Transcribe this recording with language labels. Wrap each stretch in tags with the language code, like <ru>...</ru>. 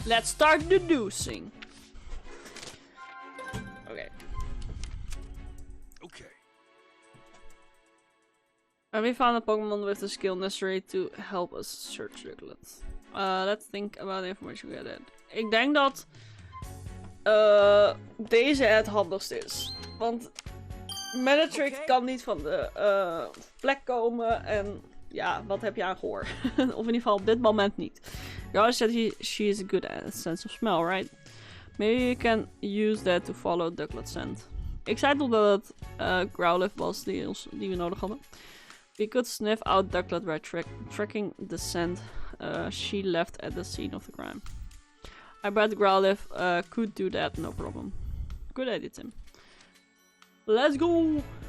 <en>Let's start deducing. Okay. Okay. And we found a Pokemon with the skill necessary to help us search Diglett. Let's think about the information we gathered.</en> <nl>Ik denk dat deze het handigst is. Want Manatrik kan niet van de plek komen en ja, wat heb je aan gehoor? Of in ieder geval op dit moment niet.</nl> <en>You always said she is good at sense of smell, right? Maybe you can use that to follow Diglett's scent.</en> <nl>Ik zei toch dat het Growlithe was die we nodig hadden.</nl> <en>We could sniff out Diglett by tracking the scent she left at the scene of the crime. I bet Growlithe could do that, no problem. Good idea, Tim. Let's go!</en>